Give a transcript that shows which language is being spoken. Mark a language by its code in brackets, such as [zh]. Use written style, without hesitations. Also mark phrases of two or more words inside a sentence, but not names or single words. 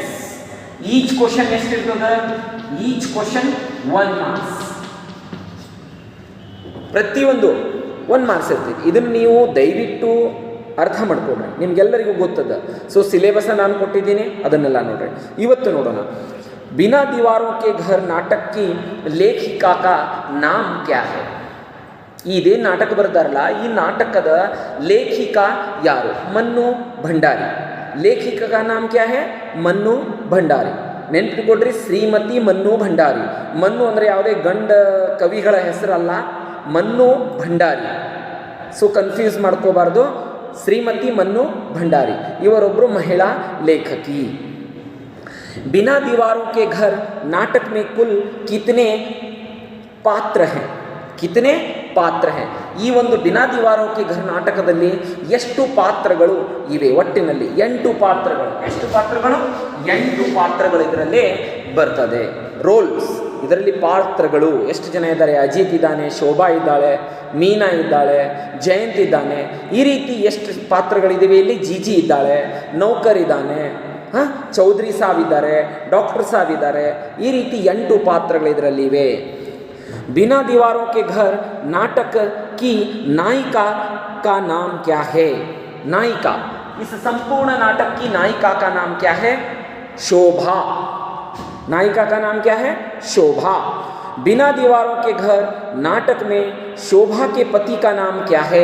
[en] each question [kn] ಎಷ್ಟಿರ್ತದೆ? [en] each question [kn] 1 ಮಾರ್ಕ್ಸ್. ಪ್ರತಿಯೊಂದು 1 ಮಾರ್ಕ್ಸ್ ಇರ್ತೈತಿ. ಇದನ್ನು ನೀವು ದಯವಿಟ್ಟು ಅರ್ಥ ಮಾಡ್ಕೊಡ್ರಿ, ನಿಮ್ಗೆಲ್ಲರಿಗೂ ಗೊತ್ತದ. [en] so syllabus [kn] ನಾನು ಕೊಟ್ಟಿದ್ದೀನಿ, ಅದನ್ನೆಲ್ಲ ನೋಡ್ರಿ. ಇವತ್ತು ನೋಡೋಣ, [hi] ಬಿನಾ ದೀವಾರೋं के घर नाटक की लेखिका का नाम क्या है. [kn] ಇದೇನು ನಾಟಕ ಬರ್ತಾರಲ್ಲ, ಈ ನಾಟಕದ ಲೇಖಿಕಾ ಯಾರು? [hi] ಮನ್ನು ಭಂಡಾರಿ. लेखिका का नाम क्या है? [kn] ಮನ್ನು ಭಂಡಾರಿ. ನೆನ್ಪಿಟ್ಕೊಡ್ರಿ, ಶ್ರೀಮತಿ ಮನ್ನು ಭಂಡಾರಿ. ಮನ್ನು ಅಂದರೆ ಯಾವುದೇ ಗಂಡ ಕವಿಗಳ ಹೆಸರಲ್ಲ, ಮನ್ನು ಭಂಡಾರಿ. [en] so confuse [kn] ಮಾಡ್ಕೋಬಾರ್ದು. ಶ್ರೀಮತಿ ಮನ್ನು ಭಂಡಾರಿ ಇವರೊಬ್ಬರು ಮಹಿಳಾ ಲೇಖಕಿ. [hi] बिना दीवारों के घर नाटक में कुल कितने पात्र हैं? [kn] ಈ ಒಂದು ಬಿನಾ ದೀವಾರೋं के घर ನಾಟಕದಲ್ಲಿ ಎಷ್ಟು ಪಾತ್ರಗಳು ಇವೆ? ಒಟ್ಟಿನಲ್ಲಿ 8 ಪಾತ್ರಗಳು. ಎಷ್ಟು ಪಾತ್ರಗಳು? 8 ಪಾತ್ರಗಳು ಇದರಲ್ಲಿ ಬರ್ತದೆ. ರೋಲ್ಸ್, ಇದರಲ್ಲಿ ಪಾತ್ರಗಳು ಎಷ್ಟು ಜನ ಇದ್ದಾರೆ? ಅಜಿತ್ ಇದ್ದಾನೆ, ಶೋಭಾ ಇದ್ದಾಳೆ, ಮೀನಾ ಇದ್ದಾಳೆ, ಜಯಂತ್ ಇದ್ದಾನೆ. ಈ ರೀತಿ ಎಷ್ಟು ಪಾತ್ರಗಳಿದ್ದಾವೆ ಇಲ್ಲಿ? ಜಿಜಿ ಇದ್ದಾಳೆ, ನೌಕರ್ ಇದ್ದಾನೆ, ಚೌಧರಿ ಸಾಬ್ ಇದ್ದಾರೆ, ಡಾಕ್ಟರ್ ಸಾಬ್ ಇದ್ದಾರೆ. ಈ ರೀತಿ 8 ಪಾತ್ರಗಳು ಇದರಲ್ಲಿ ಇವೆ. [hi] बिना दीवारों के घर नाटक की नायिका का नाम क्या है? नायिका, इस संपूर्ण नाटक की नायिका का नाम क्या है? शोभा. नायिका का नाम क्या है? शोभा. बिना दीवारों के घर नाटक में शोभा के पति का नाम क्या है?